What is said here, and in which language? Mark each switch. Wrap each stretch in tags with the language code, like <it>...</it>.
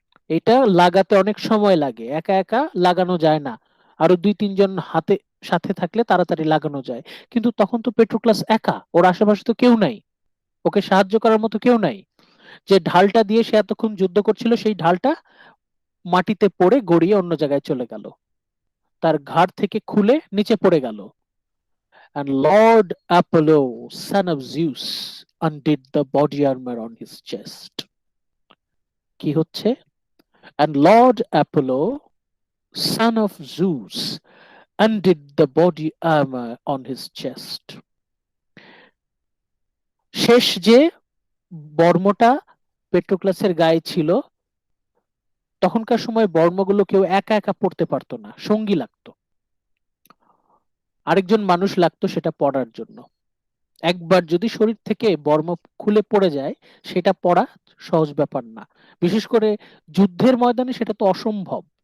<bn>এটা লাগাতে অনেক সময় লাগে, একা একা লাগানো যায় না, আরো 2-3 জন হাতে সাথে থাকলে তাড়াতাড়ি লাগানো যায়। কিন্তু তখন তো পেট্রোক্লাস একা, ওর আশেপাশে তো কেউ নাই, ওকে সাহায্য করার মতো কেউ নাই। যে ঢালটা দিয়ে সে এতক্ষণ যুদ্ধ করছিল, সেই ঢালটা মাটিতে পড়ে গড়িয়ে অন্য জায়গায় চলে গেল, তার ঘাড় থেকে খুলে নিচে পড়ে গেল।</bn> <en>And Lord Apollo, son of Zeus, undid the body armor on his chest.</en> <bn>কি হচ্ছে?</bn> <en>And Lord Apollo, son of Zeus, undid the body armor on his chest.</en> <bn>শেষ যে বর্মটা পেট্রোক্লাসের গায়ে ছিল, তখনকার সময় বর্মগুলো কেউ একা একা পড়তে পারতো না, সঙ্গী লাগতো, আরেকজন মানুষ লাগতো সেটা পড়ার জন্য। একবার যদি শরীর থেকে বর্ম খুলে পড়ে যায়, সেটা পড়া সহজ ব্যাপার না, বিশেষ করে যুদ্ধের ময়দানে সেটা তো অসম্ভব।</bn>